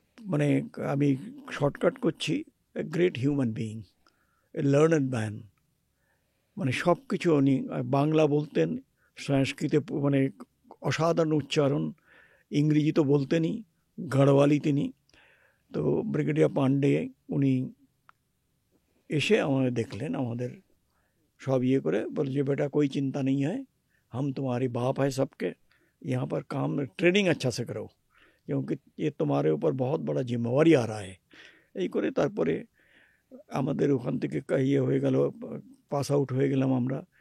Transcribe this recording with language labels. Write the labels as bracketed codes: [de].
[bn] মানে আমি শর্টকাট করছি, [en] A great human being, a learned man. [bn] মানে সব কিছু উনি বাংলা বলতেন, সংস্কৃতে মানে অসাধারণ উচ্চারণ, ইংরেজি তো বলতেনই, গাড়ওয়ালি তিনি। তো ব্রিগেডিয়ার পান্ডে উনি এসে আমাদের দেখলেন, আমাদের সব করে [hi] बोले जी बेटा कोई चिंता नहीं है, हम तुम्हारे बाप है सबके, यहाँ पर काम ट्रेनिंग अच्छा से करो, क्योंकि ये तुम्हारे ऊपर बहुत बड़ा जिम्मेवारी आ रहा है। [bn] এই করে তারপরে আমাদের ওখান থেকে হয়ে গেল, পাস আউট হয়ে গেলাম আমরা।